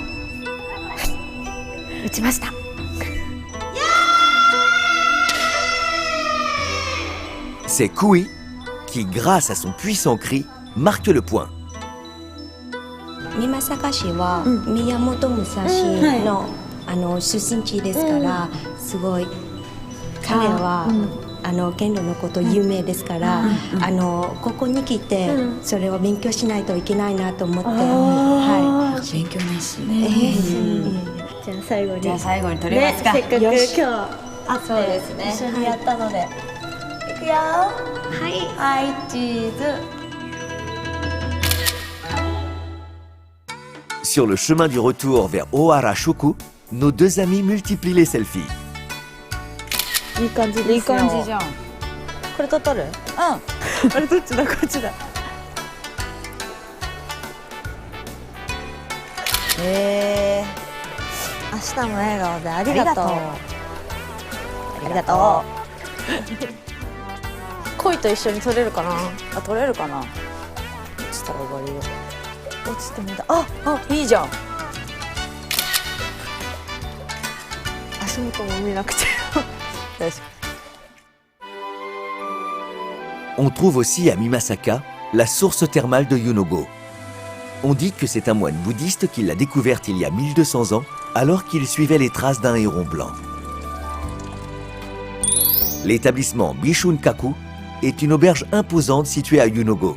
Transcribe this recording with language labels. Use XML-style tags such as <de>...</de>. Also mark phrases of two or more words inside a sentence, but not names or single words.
<ja>打ちました。</ja> <fr>C'est Kui qui, grâce à son puissant cri, marque le point.</fr> <ja>美作市は宮本武蔵の出身地ですから、すごい彼は剣道のこと有名ですから、ここに来てそれを勉強しないといけないなと思って、はい、勉強熱心。じゃあ最後に取れますか。せっかく今日会って一緒にやったので、いくよ。はい、チーズ。</ja> <fr>Sur le chemin du retour vers Ohara-shoku, nos deux amis multiplient les selfies.</fr> <ja>いい感じですよ。いい感じじゃん。これ撮る？うん。あれどっちだこっちだ。明日も笑顔でありがとう。ありがとう。恋と一緒に撮れるかな？あ、取れるかな。落ちたら終わりよ。落ちてみた。あ、いいじゃん。足元も見なくて。</ja> <fr>On trouve aussi à Mimasaka la source thermale de Yunogo. On dit que c'est un moine bouddhiste qui l'a découverte il y a 1200 ans, alors qu'il suivait les traces d'un héron blanc. L'établissement Bishunkaku est une auberge imposante située à Yunogo.</fr>